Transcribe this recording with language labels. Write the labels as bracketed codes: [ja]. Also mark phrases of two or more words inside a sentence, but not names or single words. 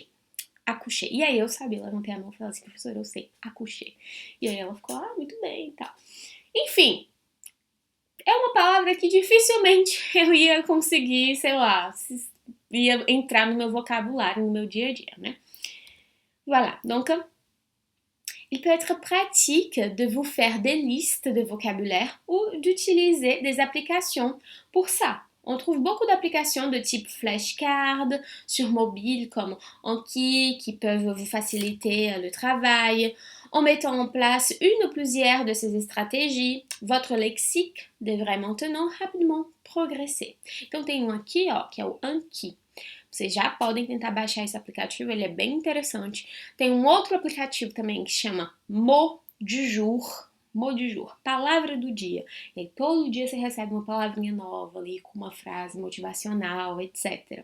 [pt] Accoucher. E aí eu sabia, levantei a mão e falei assim, professora, eu sei, accoucher. E aí ela ficou, muito bem e tal. Enfim, é uma palavra que dificilmente eu ia conseguir, sei lá, ia entrar no meu vocabulário, no meu dia a dia, né? [fr] Voilà, donc il peut être pratique de vous faire des listes de vocabulaire ou d'utiliser des applications pour ça. On trouve beaucoup d'applications de type flashcard sur mobile comme Anki qui peuvent vous faciliter le travail. En mettant en place une ou plusieurs de ces stratégies, votre lexique devrait maintenant rapidement progresser. [pt] Então tem um aqui, ó, que é o Anki. Vocês já podem tentar baixar esse aplicativo, ele é bem interessante. Tem um outro aplicativo também que chama Mot du Jour. Mot du Jour, palavra do dia. E aí, todo dia você recebe uma palavrinha nova ali, com uma frase motivacional, etc.